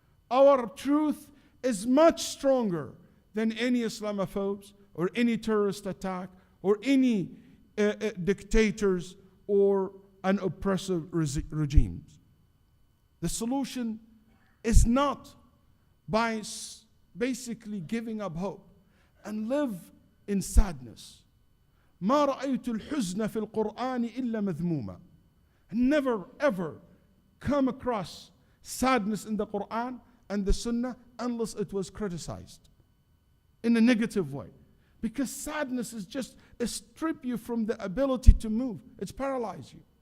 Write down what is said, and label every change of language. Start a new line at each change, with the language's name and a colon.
English: Our truth is much stronger than any Islamophobes or any terrorist attack or any dictators or an oppressive regimes. The solution is not by basically giving up hope and live in sadness.
Arabic: ما رأيت الحزن في القرآن إلا مذموما.
English: Never ever come across sadness in the Quran and the Sunnah unless it was criticized in a negative way. Because sadness is just strip you from the ability to move. It's paralyze you.